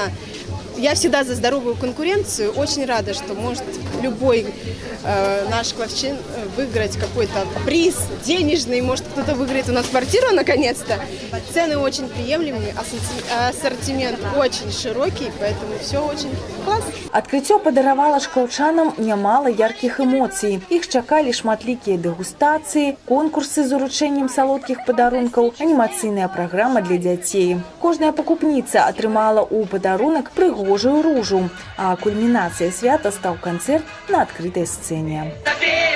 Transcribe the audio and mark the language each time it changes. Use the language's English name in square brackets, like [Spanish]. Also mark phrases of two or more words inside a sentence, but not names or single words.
[Russian] Я всегда за здоровую конкуренцию. Очень рада, что может любой наш шкловчин выиграть какой-то приз денежный. Может, кто-то выиграет у нас квартиру наконец-то. Цены очень приемлемые, ассортимент очень широкий, поэтому все очень классно. [Belarusian] Адкрыццё падаравала шклаўчанам нямала яркіх эмоцый. Іх чакалі шматлікія дэгустацыі, конкурсы з уручэннем салодкіх падарункаў, анімацыйная праграма для дзяцей. Кожная пакупніца атрымала ў падарунак прыгожую ружу, а кульмінацыя свята стаў канцэрт на адкрытай сцэне.